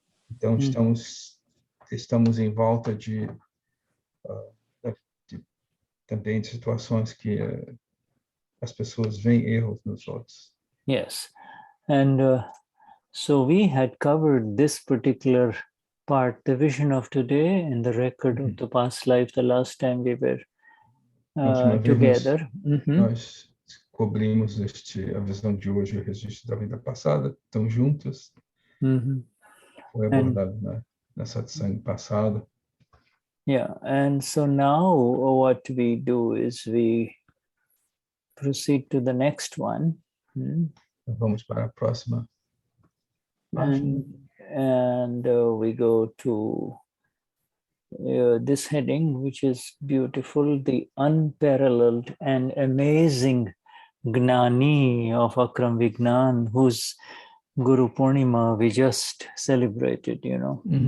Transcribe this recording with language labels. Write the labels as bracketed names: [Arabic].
[Portuguese] Então, estamos em volta de também de situações que as pessoas veem erros nos outros. [English] Yes, and so we had covered this particular part, the vision of today and the record of the past life, the last time we were together. [Portuguese] Nós cobrimos a visão de hoje e o registro da vida passada, estão juntos. Foi abordado na satsang passada. [English] Yeah, and so now what we do is we proceed to the next one. [Portuguese] Então, vamos para a próxima página. [English] And we go to this heading, which is beautiful, the unparalleled and amazing Gnani of Akram Vignan, whose Guru Purnima we just celebrated, you know.